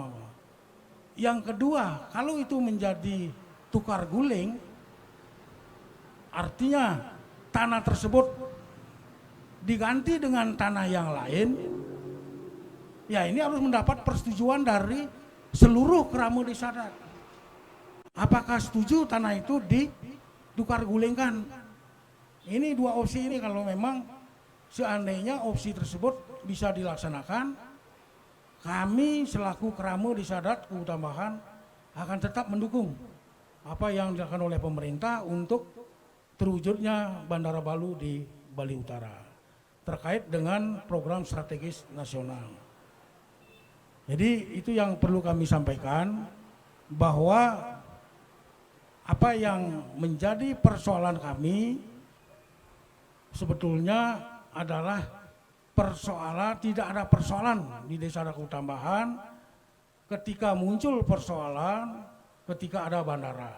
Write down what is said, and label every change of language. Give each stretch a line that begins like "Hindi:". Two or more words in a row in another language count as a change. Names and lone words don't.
Indonesian: Yang kedua, kalau itu menjadi tukar guling, artinya tanah tersebut diganti dengan tanah yang lain, ya ini harus mendapat persetujuan dari seluruh keramu desa adat. Apakah setuju tanah itu ditukar gulingkan? Ini dua opsi ini kalau memang seandainya opsi tersebut bisa dilaksanakan, kami selaku keramu desa adat Kubu Tambahan akan tetap mendukung apa yang dilakukan oleh pemerintah untuk terwujudnya Bandara Balu di Bali Utara terkait dengan program strategis nasional. Jadi itu yang perlu kami sampaikan, bahwa apa yang menjadi persoalan kami sebetulnya adalah persoalan, tidak ada persoalan di Desa Sadaku Tambahan ketika muncul persoalan ketika ada bandara.